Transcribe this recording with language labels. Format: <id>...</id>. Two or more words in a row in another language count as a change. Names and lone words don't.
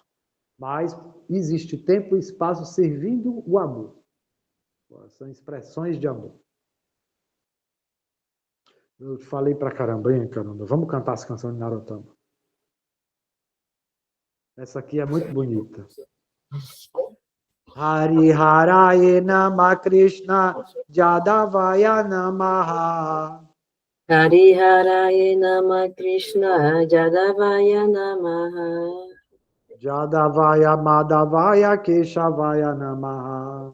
<pt>Mas existe tempo e espaço servindo o amor. São expressões de amor. Eu falei pra caramba, hein, caramba. Vamos cantar essa canção de Narottama. Essa aqui é muito bonita.</pt> <sa>हरि हरये नमः कृष्ण यादवाय नमः. हरि हरये नमः कृष्ण यादवाय नमः. यादवाय माधवाय केशवाय नमः.</sa>